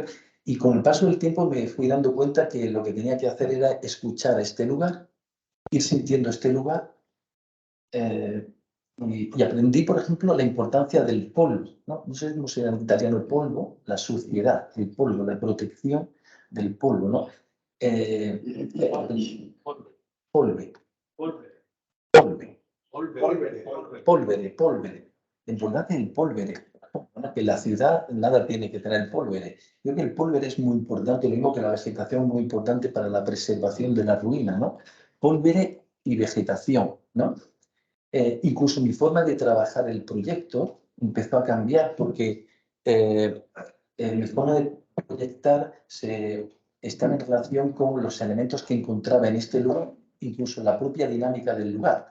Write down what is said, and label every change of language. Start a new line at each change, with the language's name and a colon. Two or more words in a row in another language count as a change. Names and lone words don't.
Spanish: Y con el paso del tiempo me fui dando cuenta que lo que tenía que hacer era escuchar a este lugar, ir sintiendo este lugar, y aprendí, por ejemplo, la importancia del polvo, ¿no? No sé cómo se llama en italiano el polvo, la suciedad, el polvo, la protección del polvo, ¿no?
Italian: Polve, polve, polvere.
Spanish: La importancia del polvere. Bueno, que la ciudad nada tiene que tener polvere. Yo creo que el polvere es muy importante, lo mismo que la vegetación es muy importante para la preservación de la ruina, ¿no? Polvere y vegetación, ¿no? Incluso mi forma de trabajar el proyecto empezó a cambiar porque mi forma de proyectar está en relación con los elementos que encontraba en este lugar, incluso la propia dinámica del lugar.